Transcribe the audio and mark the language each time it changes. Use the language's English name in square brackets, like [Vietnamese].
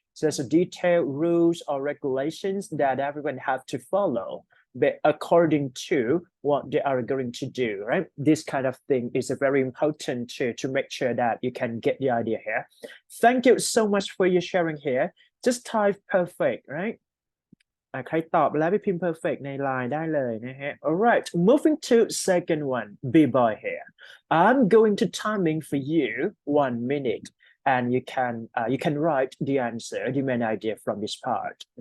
[English] So there's a detailed rules or regulations that everyone have to follow, but according to what they are going to do, right? This kind of thing is a very important to make sure that you can get the idea here. Thank you so much for your sharing here. Just type perfect, right? [Thai] ใครตอบแล้วไปพิมพ์ perfect ใน line ได้เลยนะฮะ [English] Alright, moving to second one, B-boy here. I'm going to timing for you 1 minute, and you can write the answer, the main idea from this part.